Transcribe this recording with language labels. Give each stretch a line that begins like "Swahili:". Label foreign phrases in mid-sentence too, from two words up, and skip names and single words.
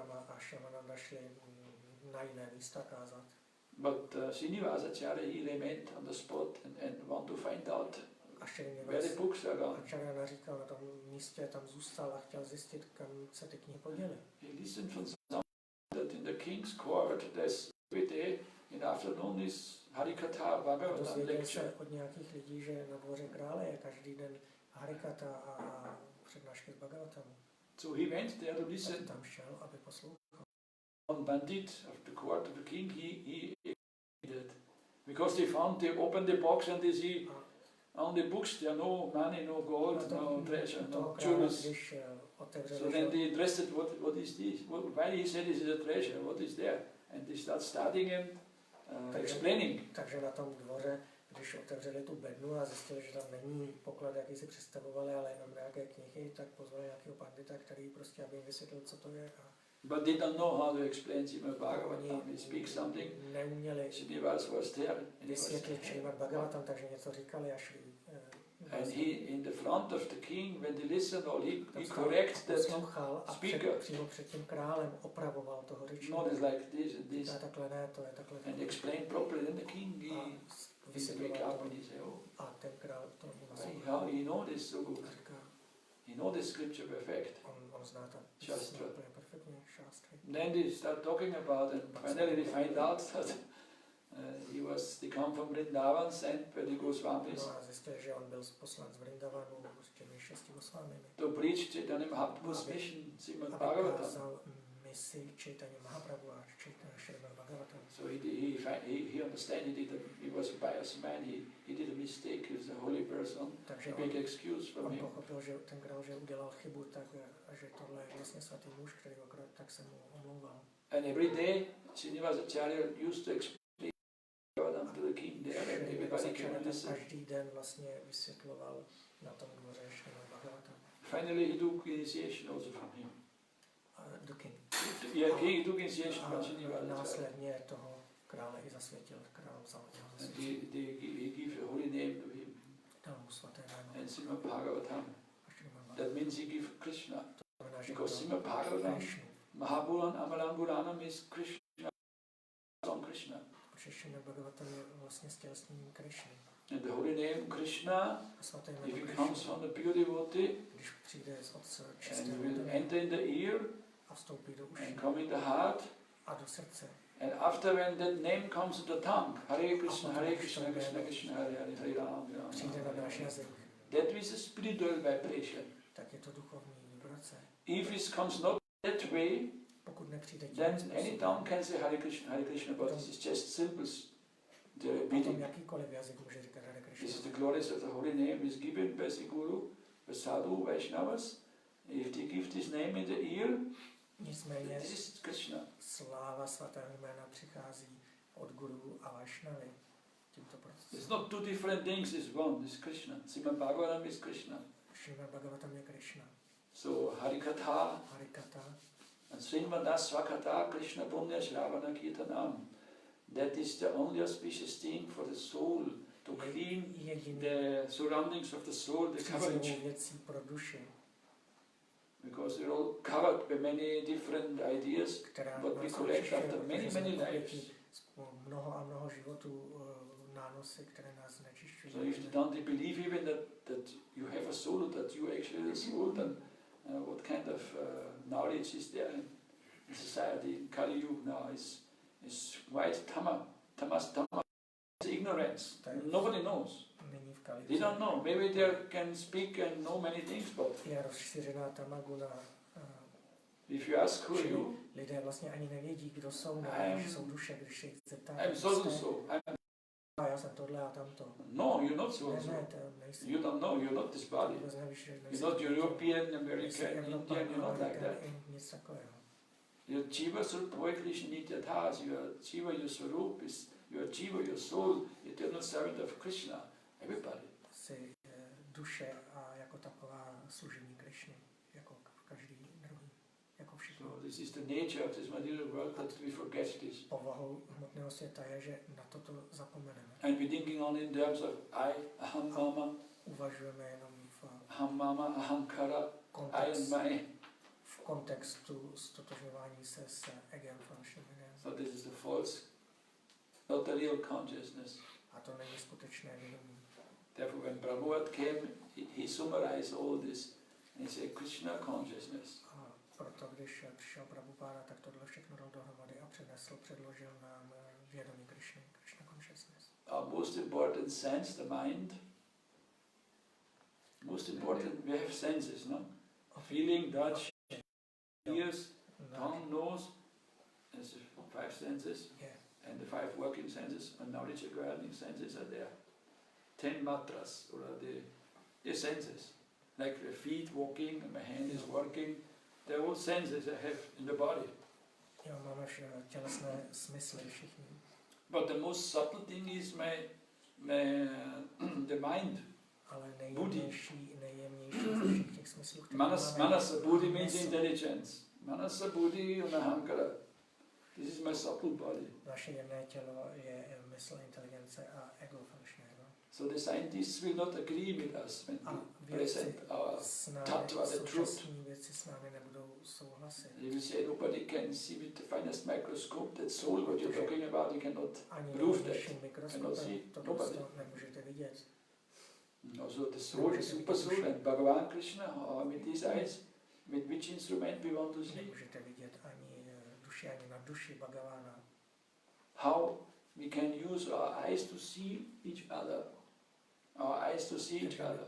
English: But Srinivasacharya, he remained on the spot and want to find out where the books are gone. He listened from someone that in the king's court, there's every day in the afternoon is Harikatha Bhagavatam
Czech: Dozvěděl
English: lecture.
Czech: se od nějakých lidí, že na dvoře krále je každý den Harikatha a přednášky z Bhagavatamu.
English: So he went there to listen.
Czech: Tam šel, aby poslouchal.
English: One bandit of the court of the king, he did. Because they found, they opened the box and they see on the books there no money, no gold, no treasure, no jewels. So then they addressed it, what is this? Why he said this is a treasure, what is there? And they start studying and explaining.
Czech: Takže na tom dvoře, když otevřeli tu bednu a zjistili, že tam není poklad, jaký si představovali, ale jenom nějaké knihy, tak pozvali nějakého pandita, který prostě, aby jim vysvětlil, co to je.
English: But they don't know how to explain Srimad Bhagavatam. He speaks something. Srinivas was there.
Czech: Vysvětlit Srimad Bhagavatam, takže něco říkali a šli.
English: And he, in the front of the king, when they listen, he corrects the speaker.
Czech: Přímo před tím králem opravoval toho řečníka.
English: Not like this and this.
Czech: To je takhle, ne, to je takhle.
English: And explain properly. Then the king, he wake up and he say, oh,
Czech: a ten král to
English: how he know this so good. He know the scripture perfect.
Czech: On zná ta Často. perfektně šástry.
English: Then they start talking about it, and finally they find out that they come from Vrindavan, sent by the Goswámího.
Czech: No a zjistil, že on byl poslán z Vrindavanu s těmi 6 Goswámími.
English: To preach Čaitanja Mahaprabhu's mission, Srimad Bhagavatam.
Czech: Misi Čaitanja Mahaprabhu a Srimad Bhagavatam.
English: So he understand he was a pious man, he did a mistake, he was a holy person, he make excuse from
Czech: on
English: him.
Czech: pochopil, že ten král, že udělal chybu, tak a že tohle je vlastně svatý muž, který okrát, tak se mu omlouval.
English: And every day, Srinivasacharya used to explain Bhagavatam to the king there, and everybody can listen.
Czech: Každý den vlastně vysvětloval na tom dvoře Srimad Bhagavatam.
English: Finally he took initiation also from him. The king. Yeah, he took initiation from Srinivasacharya.
Czech: Následně toho krále i zasvětil, král vzal jeho zasvětil.
English: And he gave a holy name to him.
Czech: Dal mu svaté jméno.
English: And Srimad Bhagavatam. That means he gave Krishna. Because Srimad Bhagavatam,
Sanskrit: Mahapuran Amalan
English: is Krishna, on Krishna.
Czech: Srimad Bhagavatam je vlastně stělesněním Krishny.
English: And the holy name Krishna, if it comes from the pure devotee,
Czech: když přijde od
English: and will enter in the ear,
Czech: a vstoupí do uší,
English: and come in the heart,
Czech: a do srdce.
English: and after when that name comes to the tongue,
Sanskrit: Hare Krishna, Krishna Krishna, Hare Hare, Hare Ram,
Czech: přijde na náš jazyk,
English: that is a spiritual vibration.
Czech: tak je to duchovní vibrace.
English: If it comes not that way,
Czech: pokud nepřijde tím
English: then
Czech: způsobem,
English: any tongue can say Hare Krishna, but this is just simple the
Czech: potom
English: repeating.
Czech: jakýkoliv jazyk může říkat Hare
English: This is
Czech: Krishna.
English: the glories of the holy name is given by the Guru, the Sadhu, Vaishnavas. If they give this name in the ear,
Czech: Nicméně
English: this is Krishna.
Czech: sláva svatého jména přichází od Guru a Vaishnavy tímto procesem.
English: It's not two different things, it's one, it's Krishna. Srimad Bhagavatam is Krishna.
Czech: Srimad Bhagavatam je Krishna.
English: So Harikatha
Czech: Harikatha
Sanskrit: and Srimad Dás Thákura, Krishna Punya Shravana Kirtanam.
English: That is the only auspicious thing for the soul, to clean the surroundings of the soul, the coverage.
Czech: věcí pro duši.
English: Because they're all covered by many different ideas, but we collect after many lives.
Czech: Mnoho a mnoho životů nánosy, které nás znečišťují.
English: So if you don't believe even that you have a soul, that you actually the soul, then what kind of knowledge is there in society? Kali Yuga now is quite tamas is ignorance. Nobody knows. They don't know. Maybe they can speak and know many things, but
Czech: je rozšířená tamaguna.
English: If you ask who you,
Czech: lidé vlastně ani nevědí, kdo jsou, nebo jsou duše, když se jich zeptáte.
English: I'm so.
Czech: Já jsem tohle a tamto.
English: No, you're not so.
Czech: Ne,
English: you don't know. You're not this body. You're not European, American, Indian. You're not like that.
Bangla: Your Jiva Swarup Krishna Nityathas.
English: Your Jiva, your Swarup is your Jiva, your soul, eternal servant of Krishna. Everybody.
Czech: Jsi duše a jako taková služební Krishny, jako každý druhý, jako všichni.
English: So this is the nature of this material world, that we forget this.
Czech: Povahou hmotného světa je, že na toto zapomeneme.
English: And we're thinking only in terms of I,
Sanskrit: aham, mama.
Czech: Uvažujeme jenom v
Sanskrit: aham, mama, ahankara,
English: I and my.
Czech: V kontextu stotožňování se s egem, falšným egem.
English: So this is the false, not the real consciousness.
Czech: A to není skutečné vědomí.
English: Therefore, when Prabhupada came, he summarized all this and he said Krishna consciousness.
Czech: A proto, když přišel Prabhupada, tak tohle všechno dal dohromady a předložil nám vědomí Krishna.
English: our most important sense, the mind. Most important, we have senses, no? Feeling, touch, ears, tongue, nose, as the 5 senses, and the 5 working senses, and knowledge acquiring senses are there. 10 matras, or the senses, like the feet walking, and my hand is working, they're all senses I have in the body.
Czech: Jo, máme tělesné smysly všichni.
English: But the most subtle thing is the mind.
Czech: Ale nejjemnější ze všech těch smyslů, které
Sanskrit: Manasa buddhi
English: means intelligence.
Sanskrit: Manasa buddhi unahankara.
English: This is my subtle body.
Czech: Naše jemné tělo je mysl, inteligence a ego falešné.
English: So the scientists will not agree with us when we present our tattva, the truth.
Czech: Věci s námi nebudou souhlasit.
English: They will say nobody can see with the finest microscope that soul what you're talking about. You cannot prove that. Cannot see nobody.
Czech: Nemůžete vidět.
English: Also the soul, the super soul, and Bhagavan Krishna, with these eyes, with which instrument we want to see.
Czech: Nemůžete vidět ani duši, ani na duši Bhagavana.
English: How we can use our eyes to see each other. Our eyes to see each other.